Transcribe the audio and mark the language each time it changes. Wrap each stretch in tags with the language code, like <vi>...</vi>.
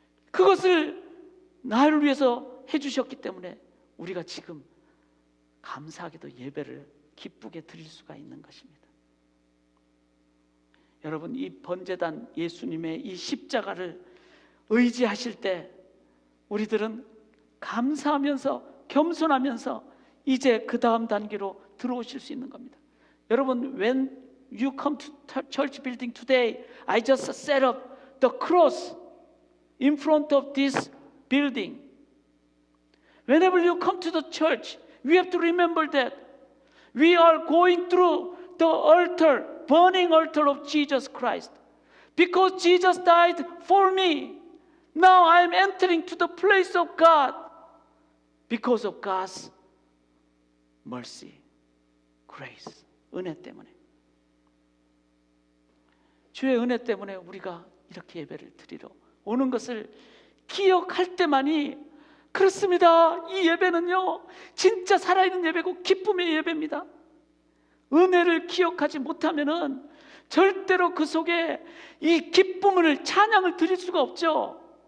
<ko>그것을 나를 위해서 해주셨기 때문에 우리가 지금 감사하게도 예배를 기쁘게 드릴 수가 있는 것입니다. 여러분, 이 번제단 예수님의 이 십자가를 의지하실 때 우리들은 감사하면서 겸손하면서 이제 그 다음 단계로 들어오실 수 있는 겁니다. 여러분,</ko> <en>when you come to church building today, I just set up the cross in front of this building. Whenever you come to the church, we have to remember that we are going through the altar, burning altar of Jesus Christ. Because Jesus died for me, now I am entering to the place of God because of God's mercy, grace,</en> <ko>은혜 때문에. 주의 은혜 때문에 우리가 이렇게 예배를 드리러 오는 것을 기억할 때만이, 그렇습니다. 이 예배는요, 진짜 살아있는 예배고 기쁨의 예배입니다. 은혜를 기억하지 못하면은 절대로 그 속에 이 기쁨을, 찬양을 드릴 수가 없죠.</ko>